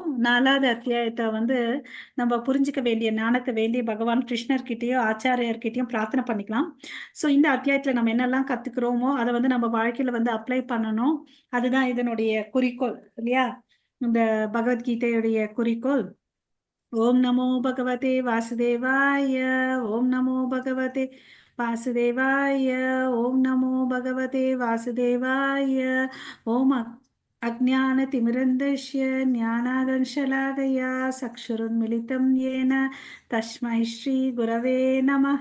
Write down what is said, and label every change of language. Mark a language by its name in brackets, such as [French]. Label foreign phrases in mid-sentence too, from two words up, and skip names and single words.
[Tamil] 4வது அத்தியாயத்தை வந்து நம்ம புரிஞ்சுக்க வேண்டிய ஞானத்தை வேண்டிய பகவான் கிருஷ்ணர்கிட்டயும் ஆச்சாரியர்கிட்டயும் பிரார்த்தனை பண்ணிக்கலாம். ஸோ இந்த அத்தியாயத்துல நம்ம என்னெல்லாம் கத்துக்கிறோமோ அதை வந்து நம்ம வாழ்க்கையில வந்து அப்ளை பண்ணணும். அதுதான் இதனுடைய குறிக்கோள் இல்லையா? இந்த பகவத்கீதையுடைய குறிக்கோள். [Sanskrit] ॐ नमो भगवते वासुदेवाय. ॐ नमो भगवते वासुदेवाय. ॐ नमो भगवते वासुदेवाय. ஓம் अज्ञानतिमिरन्धस्य ज्ञानादंशलाकया चक्षुरुन्मिलितं येन तस्मै श्रीगुरवे नमः।